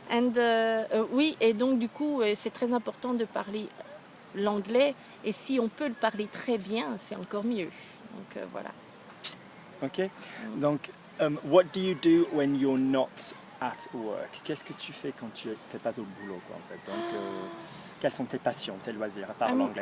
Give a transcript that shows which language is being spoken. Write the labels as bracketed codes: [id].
[fr] And, oui, et donc du coup c'est très important de parler l'anglais, et si on peut le parler très bien, c'est encore mieux. Donc voilà. Ok. [en] Donc, what do you do when you're not at work? [fr] Qu'est-ce que tu fais quand tu n'es pas au boulot, quoi, en fait? Donc, quelles sont tes passions, tes loisirs, à part l'anglais?